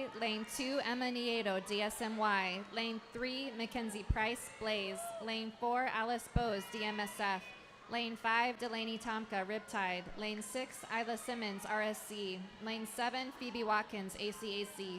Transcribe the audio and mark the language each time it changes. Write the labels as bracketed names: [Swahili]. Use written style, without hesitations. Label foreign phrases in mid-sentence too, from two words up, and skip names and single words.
[English] Lane 2, Emma Nieto, DSMY. Lane 3, Mackenzie Price, Blaze. Lane 4, Alice Bose, DMSF. Lane 5, Delaney Tomka, Riptide. Lane 6, Isla Simmons, RSC. Lane 7, Phoebe Watkins, ACAC.